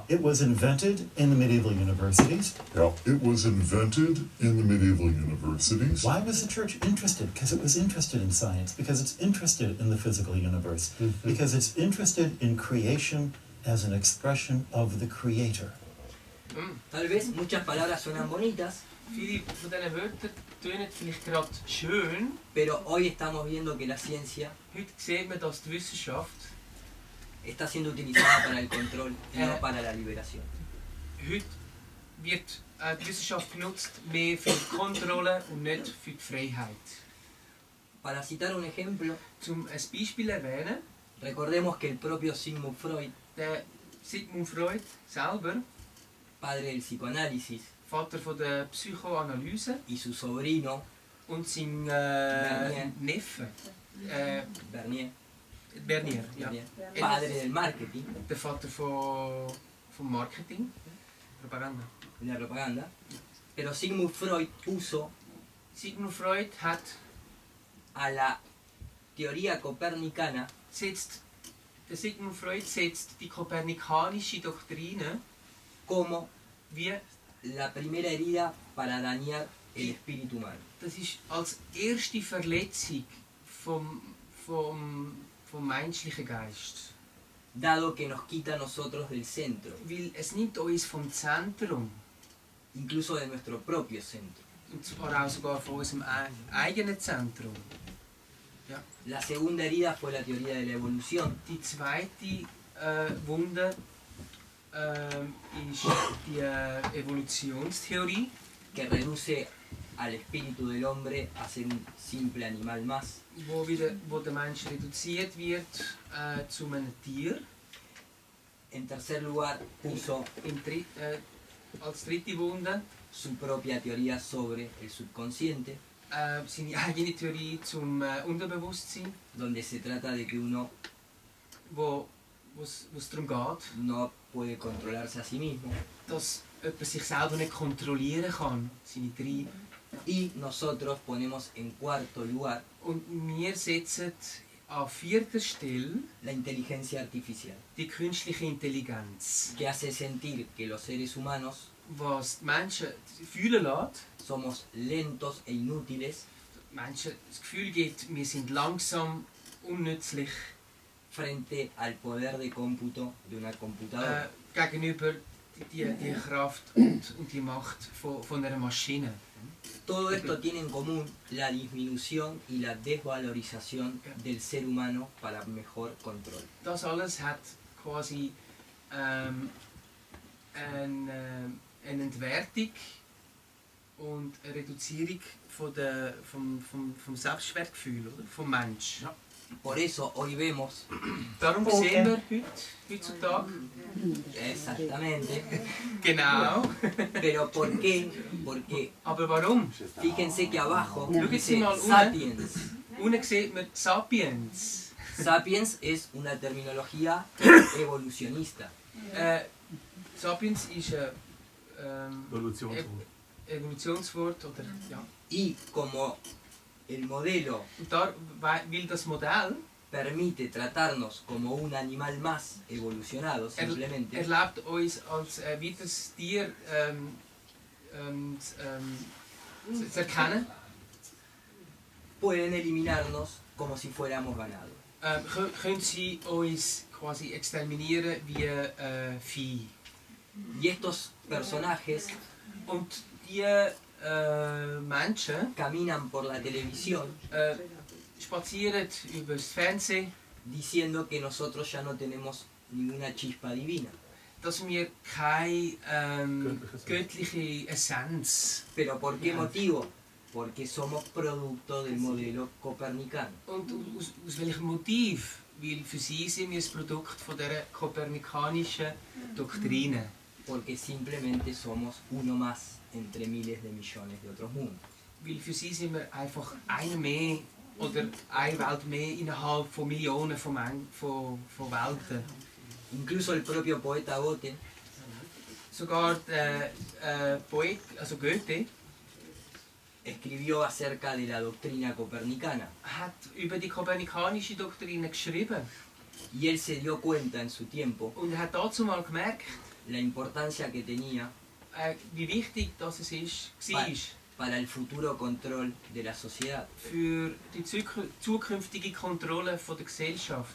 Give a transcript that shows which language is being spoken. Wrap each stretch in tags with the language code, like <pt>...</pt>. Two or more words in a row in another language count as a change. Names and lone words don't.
<en>It was invented in the medieval universities. Yeah. It was invented in the medieval universities. Why was the church interested? Because it was interested in science, because it's interested in the physical universe, because it's interested in creation as an expression of the Creator.</en> <es>Tal vez muchas palabras suenan bonitas,</es> <de>Viele von diesen Wörtern tönen vielleicht gerade schön.</de> <es>pero hoy estamos viendo que la ciencia</es> <de>Heute sieht man, dass die Wissenschaft</de> <es>está siendo utilizada para el control y no para la liberación.</es> <de>heute wird die Wissenschaft genutzt mehr für die Kontrolle und nicht für die Freiheit.</de> <es>Para citar un ejemplo,</es> <de>Zum ein Beispiel erwähnen,</de> <es>recordemos que el propio Sigmund Freud,</es> <de>der Sigmund Freud selber,</de> <es>padre del psicoanálisis,</es> <de>Vater von der Psychoanalyse,</de> <es>y su sobrino,</es> <de>und sein Bernier. Neffe, Bernier, Bernier, ja.</de> <es>Bernier, padre del marketing,</es> <de>Der Vater vom Marketing, Propaganda.</de> <es>de la propaganda, pero Sigmund Freud puso</es> <de>Sigmund Freud hat</de> <es>a la teoría copernicana</es> <de>der Sigmund Freud setzt die kopernikanische Doktrine</de> <es>como</es> <de>wie,</de> <es>la primera herida para dañar el espíritu humano.</es> <de>das ist als erste Verletzung vom menschlichen Geist.</de> <es>Dado que nos quita a nosotros del centro,</es> <de>Weil es nimmt uns vom Zentrum,</de> <es>incluso de nuestro propio centro.</es> <de>und zwar auch sogar von unserem eigenen Zentrum.</de> <es>La segunda herida fue la teoría de la evolución,</es> <de>Die zweite Wunde ist die Evolutionstheorie,</de> <es>que reduce al espíritu del hombre a ser un simple animal más.</es> <de>wo der Mensch reduziert wird zu einem Tier.</de> <es>En tercer lugar, puso</es> <de>Als dritte Wunde</de> <es>su propia teoría sobre el subconsciente,</es> <de>seine eigene Theorie zum Unterbewusstsein,</de> <es>donde se trata de que uno</es> <de>wo es darum geht,</de> <es>no puede controlarse a sí mismo</es> <de>dass jemand sich selber nicht kontrollieren kann, seine Triebe.</de> <es>y nosotros ponemos en cuarto lugar</es> <de>Und wir setzen an vierter Stelle</de> <es>la inteligencia artificial,</es> <de>die künstliche Intelligenz,</de> <es>que hace sentir que los seres humanos</es> <de>was die Menschen fühlen lässt.</de> <es>somos lentos e inútiles</es> <de>Die Menschen das Gefühl gibt, wir sind langsam, unnützlich</de> <es>frente al poder de cómputo de una computadora.</es> <de>gegenüber die Kraft und die Macht von einer Maschine.</de> <es>Todo esto tiene en común la disminución y la desvalorización del ser humano para mejor control.</es> <de>Das alles hat quasi eine Entwertung und eine Reduzierung vom Selbstwertgefühl, oder? Vom Mensch. Ja.</de> <es>Por eso hoy vemos</es> <de>Darum sehen wir heutzutage.</de> <es>exactamente.</es> <de>Genau.</de> <es>Pero ¿por qué? Porque</es> <de>Aber warum?</de> <es>fíjense que abajo</es> <de>Schauen Sie</de> <es>dice</es> <de>mal</de> <es>sapiens.</es> <de>Unten sieht man Sapiens.</de> <es>Sapiens es una terminología evolucionista.</es> <de>Sapiens ist ein Evolutionswort. Evolutionswort. Oder, ja.</de> <es>Y como el modelo</es> <de>Und da will das Modell</de> <es>permite tratarnos como un animal más evolucionado simplemente,</es> <de>erlaubt uns als weiteres Tier zu erkennen,</de> <es>pueden eliminarnos como si fuéramos ganado.</es> <de>können sie uns quasi exterminieren wie Vieh.</de> <es>Y estos personajes</es> <de>Und die Menschen</de> <es>caminan por la televisión</es> <de>spazieren über das Fernsehen,</de> <es>diciendo que nosotros ya no tenemos ninguna chispa divina.</es> <de>dass wir keine göttliche Essenz.</de> <es>¿Pero por qué motivo? Porque somos producto del modelo copernicano.</es> <de>Und aus welchem Motiv? Weil für sie sind wir das Produkt von dieser kopernikanischen Doktrine.</de> <es>Porque simplemente somos uno más entre miles de millones de otros mundos.</es> <de>Weil für sie sind wir einfach einer mehr oder eine Welt mehr innerhalb von Millionen von Welten.</de> <es>Incluso el propio poeta Goethe</es> <de>Sogar der Poet, also Goethe,</de> <es>escribió acerca de la doctrina copernicana.</es> <de>hat über die kopernikanische Doktrine geschrieben.</de> <es>Y él se dio cuenta en su tiempo</es> <de>Und er hat dazu mal gemerkt,</de> <es>la importancia que tenía</es> <de>wie wichtig das es war</de> <es>para el futuro control de la sociedad.</es> <de>für die zukünftige Kontrolle von der Gesellschaft.</de>